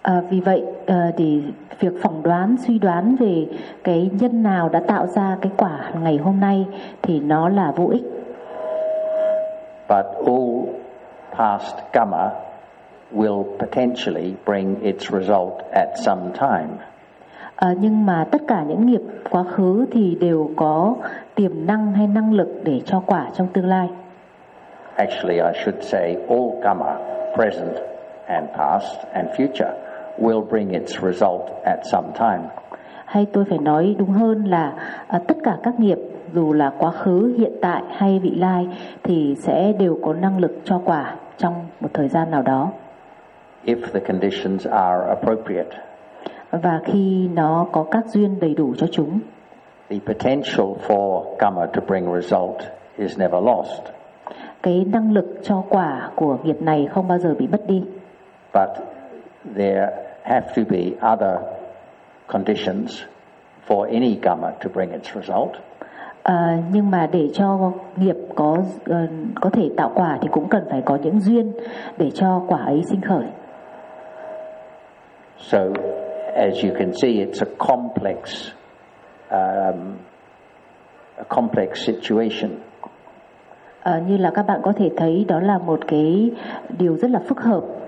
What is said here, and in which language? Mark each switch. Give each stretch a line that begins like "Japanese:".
Vietnamese: Vì vậy thì việc phỏng đoán, suy đoán về cái nhân nào đã tạo ra cái quả ngày hôm nay thì nó là vô ích.
English: but all past karma will potentially bring its result at some time.
Vietnamese: Nhưng mà tất cả những nghiệp quá khứ thì đều có tiềm năng hay năng lực để cho quả trong tương lai.
English: Actually, I should say all karma, present and past and future, will bring its result at some time.
Vietnamese: Hay tôi phải nói đúng hơn là tất cả các nghiệp, dù là quá khứ, hiện tại hay vị lai, thì sẽ đều có năng lực cho quả trong một thời gian nào đó.
English: If the conditions are appropriate.
Vietnamese: Và khi nó có các duyên đầy đủ cho chúng.
English: The potential for karma to bring result is never lost.
Vietnamese: Cái năng lực cho quả của nghiệp này không bao giờ bị mất đi.
English: But there have to be other conditions for any karma to bring its result.
Vietnamese: Nhưng mà để cho nghiệp có thể tạo quả thì cũng cần phải có những duyên để cho quả ấy sinh khởi.
English: So as you can see, it's a complex situation.
Vietnamese: Như là các bạn có thể thấy, đó là một cái điều rất là phức hợp.